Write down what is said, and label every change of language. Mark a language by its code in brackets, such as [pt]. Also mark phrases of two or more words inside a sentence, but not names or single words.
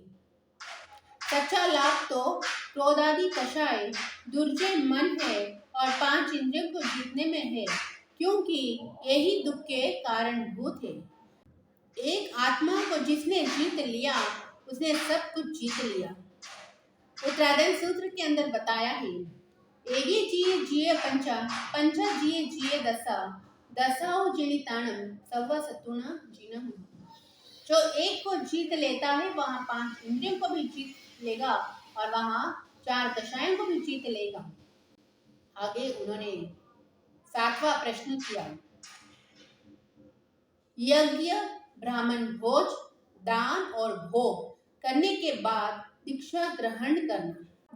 [hi] सच्चा लाभ तो क्रोधादि कषाय दुर्जय मन है और 5 इंद्रियों को जीतने में है, क्योंकि यही दुख के कारणभूत है। एक आत्मा को जिसने जीत लिया, उसने सब कुछ जीत लिया। उत्तरायण सूत्र के अंदर बताया है, [pra] एगे जिये जिये पंचा, पंचा जिये जिये दसा, दसाओ जिनिताणम सव्वा सतुना जीनम। [hi] जो एक को जीत लेता है, वहाँ 5 इंद्रियों को भी जीत लेगा और वहाँ 4 दशाएं को भी जीत लेगा। आगे उन्होंने 7वां प्रश्न किया, यज्ञ, ब्राह्मण भोज, दान और भोग करने के बाद दीक्षा ग्रहण करना।